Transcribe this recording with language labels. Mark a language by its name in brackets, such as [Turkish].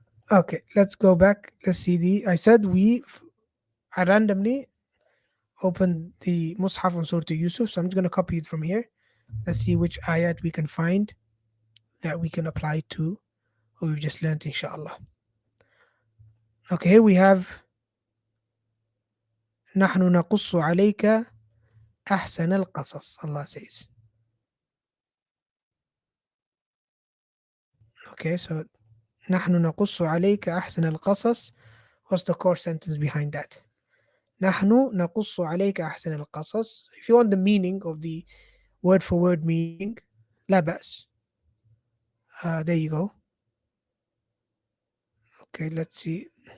[English] Okay, let's go back. Let's see I said I randomly opened the Mus'haf on Surah Yusuf, so I'm just going to copy it from here. Let's see which ayat we can find that we can apply to what we've just learned, inshallah. Okay, here we have [Arabic] نحن نقص عليك أحسن القصص. [English] Allah says. Okay, so [Arabic] نحن نقص عليك أحسن القصص. What's the core sentence behind that? نحن نقص عليك أحسن القصص. [English] If you want the meaning of the word for word meaning, [Arabic] لا بأس. [English] There you go. Okay, let's see.